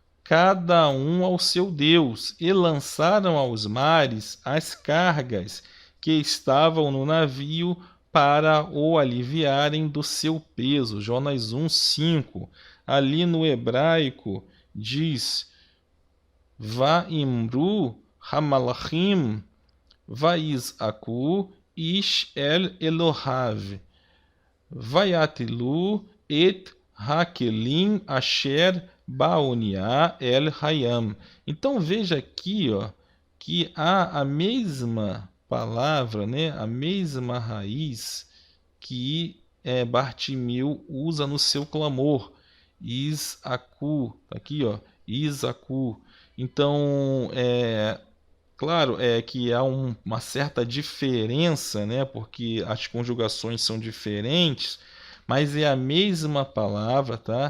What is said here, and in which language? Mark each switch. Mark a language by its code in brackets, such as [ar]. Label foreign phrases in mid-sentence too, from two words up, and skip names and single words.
[pt] cada um ao seu Deus, e lançaram aos mares as cargas que estavam no navio para o aliviarem do seu peso. Jonas 1:5. Ali no hebraico diz: [he] ויאמרו המלחים ויזעקו איש אל אלהיו ויטלו את הכלים אשר באניה אל הים. [pt] Então veja aqui, ó, que há a mesma palavra, né, a mesma raiz que Bartimeu usa no seu clamor, Isacu, tá aqui, ó, Isacu. Então, claro, que há uma certa diferença, né, porque as conjugações são diferentes, mas é a mesma palavra, tá?